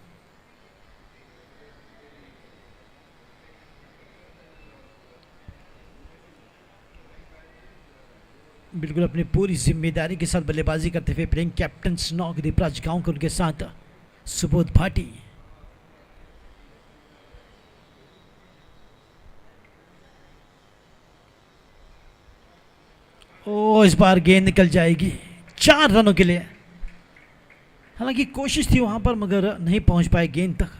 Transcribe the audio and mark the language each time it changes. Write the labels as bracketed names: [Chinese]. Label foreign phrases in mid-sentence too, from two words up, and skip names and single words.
[Hindi] बिल्कुल अपनी पूरी जिम्मेदारी के साथ बल्लेबाजी करते हुए [English] playing captain [Hindi] स्नॉक दीपराज गांवकर के साथ सुबोध भाटी। ओ इस बार गेंद निकल जाएगी 4 रनों के लिए। हालांकि कोशिश थी वहां पर, मगर नहीं पहुंच पाए गेंद तक।